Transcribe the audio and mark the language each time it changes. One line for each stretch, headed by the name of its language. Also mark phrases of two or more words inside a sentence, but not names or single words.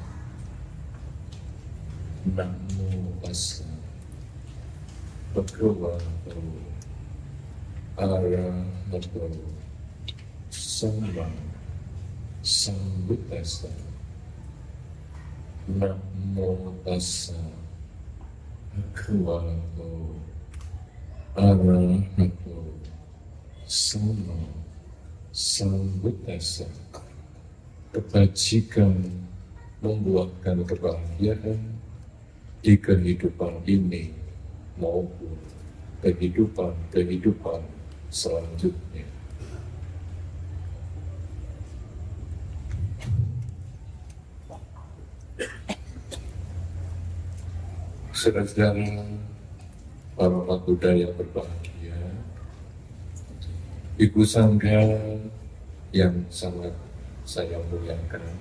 Pali: Namo tassa bhagavato arahato sama sambuddhassa. Namo tassa bhagavato arahato sama sambuddhassa.
Indonesian: Kebajikan membuahkan kebahagiaan di kehidupan ini maupun kehidupan selanjutnya. Saudara-saudara, para umat Buddha yang berbahagia, Ibu Sangga yang sangat saya muliakan,